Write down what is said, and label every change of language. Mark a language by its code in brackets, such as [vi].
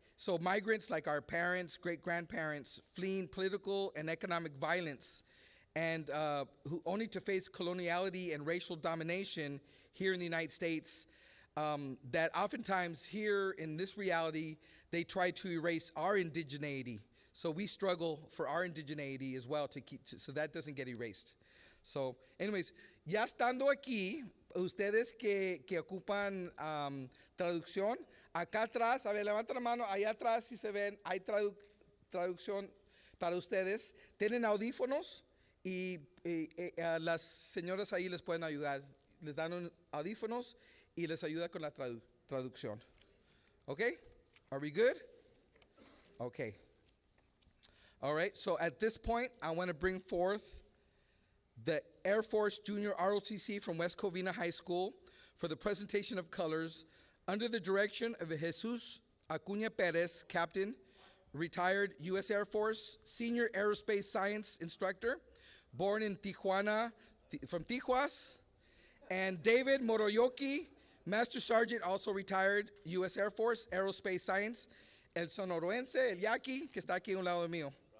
[en] So migrants like our parents, great-grandparents, fleeing political and economic violence, and who only to face coloniality and racial domination here in the United States, that oftentimes here in this reality, they try to erase our indigeneity. So we struggle for our indigeneity as well so that doesn't get erased. So anyways, [es] ya estando aquí, ustedes que ocupan traducción, acá atrás, a ver, levanten la mano, allá atrás si se ven, hay traducción para ustedes. Tienen audífonos y las señoras ahí les pueden ayudar. Les dan audífonos y les ayuda con la traducción. [en] Okay? Are we good? Okay. All right, so at this point, I want to bring forth the Air Force Junior ROTC from West Covina High School for the presentation of colors under the direction of Jesus Acuña Perez, Captain, retired U.S. Air Force, Senior Aerospace Science Instructor, born in Tijuana, from Tijuas, and David Moroyoki, Master Sergeant, also retired U.S. Air Force, Aerospace Science, [es] el sonoroense, el yaqui, que está aquí a un lado mío.